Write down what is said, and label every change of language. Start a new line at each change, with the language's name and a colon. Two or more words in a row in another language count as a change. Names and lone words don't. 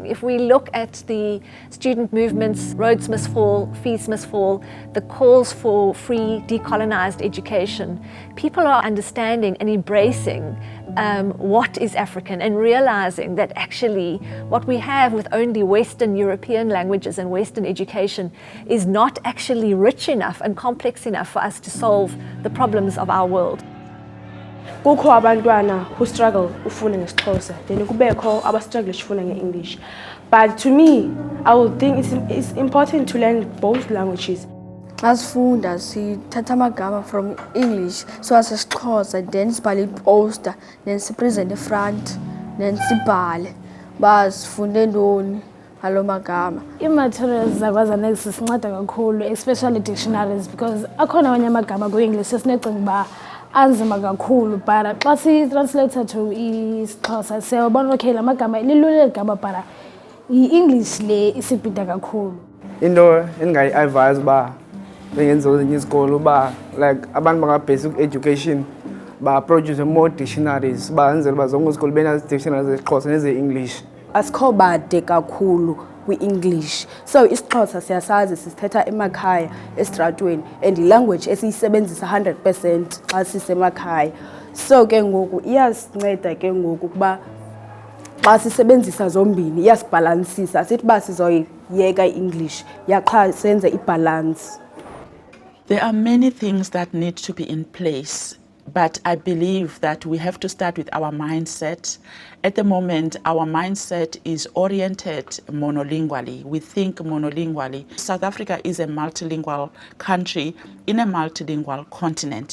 English: If we look at the student movements, roads must fall, fees must fall, the calls for free decolonized education, people are understanding and embracing what is African and realizing that actually what we have with only Western European languages and Western education is not actually rich enough and complex enough for us to solve the problems of our world.
Xhosa: Kukho abantwana
English: who struggle
Xhosa: ufunda ngeXhosa, then kubekho abastruggle ufunda ngeEnglish.
English: But to me, I would think it's important to learn both languages.
Xhosa: As sifunda sithatha amagama
English: from English so as
Xhosa: isiXhosa, then sibhale iposter, then sipresent front, then sibhale ba sifunde ntoni ngalo magama. Ii-materials zakwaZenex sinceda kakhulu,
English: especially dictionaries, because
Xhosa: akhona amanye amagama kwi-English esinocinga uba anzima kakhulu, but xa si-translate to isiXhosa siyabona okay la magama lilula eli gama, but i-English le isibhida kakhulu. Into endingayi-advise uba bengenziwa kwezinye izikolo uba like abantu banga-basic education ba-produce
English: more dictionaries
Xhosa: benzela uba zonke izikolo benazi-dictionaries zesiXhosa neze-English. Asikho bade kakhulu kwi-English, so isiXhosa siyasazi sisithetha emakhaya esitratweni and ilanguage esiyisebenzisa 100% xa sisemakhaya. So ke ngoku iyasinceda ke ngoku kuba xa sisebenzisa zombini iyasibhalansisa, sithi uba sizoyiyeka i-English yaqha senze ibalance.
English: There are many things that need to be in place, but I believe that we have to start with our mindset. At the moment, our mindset is oriented monolingually. We think monolingually. South Africa is a multilingual country in a multilingual continent.